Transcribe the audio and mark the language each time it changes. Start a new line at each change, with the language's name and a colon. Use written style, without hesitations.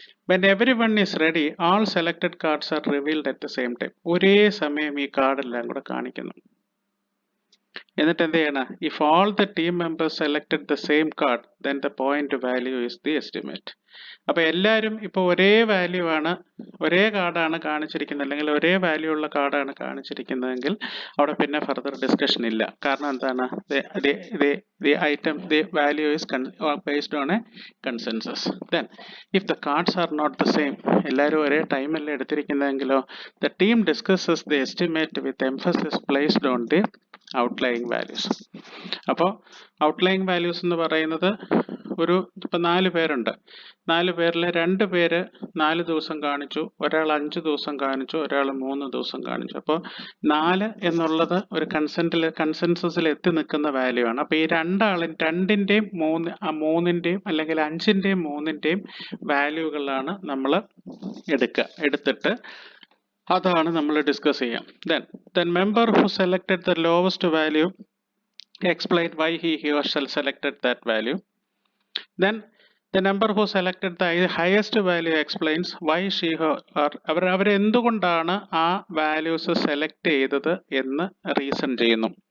English: When everyone is ready, all selected cards are revealed at the same time.
Malayalam: ഒരേ സമയം ഈ കാർഡെല്ലാം കൂടെ കാണിക്കുന്നു. എന്നിട്ട് എന്ത് ചെയ്യണം,
English: if all the team members selected the same card, then the point value is the estimate.
Malayalam: അപ്പോൾ എല്ലാവരും ഇപ്പോൾ ഒരേ വാല്യൂ ആണ്, ഒരേ കാർഡാണ് കാണിച്ചിരിക്കുന്നത്, അല്ലെങ്കിൽ ഒരേ വാല്യൂ ഉള്ള കാർഡാണ് കാണിച്ചിരിക്കുന്നതെങ്കിൽ അവിടെ പിന്നെ ഫർദർ ഡിസ്കഷൻ ഇല്ല. കാരണം എന്താണ്,
English: the item, the value is based on a consensus. Then if the cards are not the same,
Malayalam: എല്ലാവരും ഒരേ ടൈമല്ലേ എടുത്തിരിക്കുന്നതെങ്കിലോ,
English: the team discusses the estimate with emphasis placed on the outlying values.
Malayalam: അപ്പോൾ ഔട്ട്ലൈയിങ് വാല്യൂസ് എന്ന് പറയുന്നത് ഇപ്പം 4 പേരുണ്ട്. 4 പേരിൽ 2 പേര് 4 ദിവസം കാണിച്ചു, ഒരാൾ 5 ദിവസം കാണിച്ചു, ഒരാൾ 3 ദിവസം കാണിച്ചു. അപ്പോൾ 4 എന്നുള്ളത് ഒരു കൺസെൻസസിൽ എത്തി നിൽക്കുന്ന വാല്യൂ ആണ്. അപ്പോൾ ഈ 2ൻ്റെയും 3ൻ്റെയും അല്ലെങ്കിൽ 5ൻ്റെയും 3ൻ്റെയും വാല്യൂകളാണ് നമ്മൾ എടുത്തിട്ട് അതാണ് നമ്മൾ ഡിസ്കസ് ചെയ്യാം.
English: Then member who selected the lowest value explain why he or she selected that value. Then The number who selected the highest value explains why she or
Malayalam: അവർ എന്തുകൊണ്ടാണ് ആ വാല്യൂസ് സെലക്ട് ചെയ്തത് എന്ന് റീസൺ ചെയ്യുന്നു.